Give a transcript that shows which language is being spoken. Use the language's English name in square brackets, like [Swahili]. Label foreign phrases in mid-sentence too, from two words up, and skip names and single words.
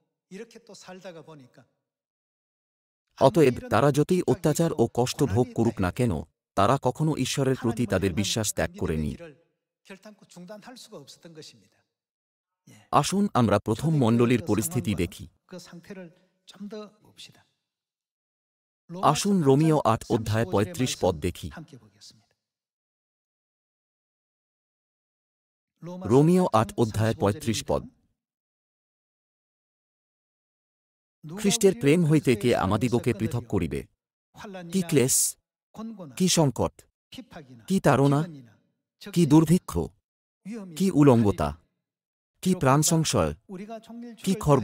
[Korean] 이렇게 또 살다가 보니까 [Bangla] অতএব তারা যতই অত্যাচার ও কষ্ট ভোগ করুক না কেন, তারা কখনো ঈশ্বরের প্রতি [Korean] 하나님을 [Bangla] তাদের [Korean] 향한 [Bangla] বিশ্বাস ত্যাগ [Korean] 믿음의 [Bangla] করেনি। [Korean] 길을 결단코 중단할 수가 없었던 것입니다. 예. [Bangla] আসুন আমরা প্রথম মণ্ডলীর [Korean] 그 [Bangla] পরিস্থিতি [Korean] 상황과 [Bangla] দেখি। [Korean] 그 상태를 좀 더 봅시다. [Bangla] আসুন [Korean] 로마서 [Bangla] রোমিও [Korean] 8장 [Bangla] 8 অধ্যায় 35 পদ দেখি। [Korean] 함께 보겠습니다. [Bangla] রোমিও 8 [Korean] 8장 [Bangla] অধ্যায় 35 পদ। [Korean] 35절입니다. [Bangla] খ্রিস্টের প্রেম হইতে কে আমাদিগকে পৃথক করিবে? কি ক্লেশ, কি সংকট, কি তাড়না, কি দুর্ভিক্ষ, কি উলঙ্গতা, কি প্রাণ সংশয়, কি খর্গ?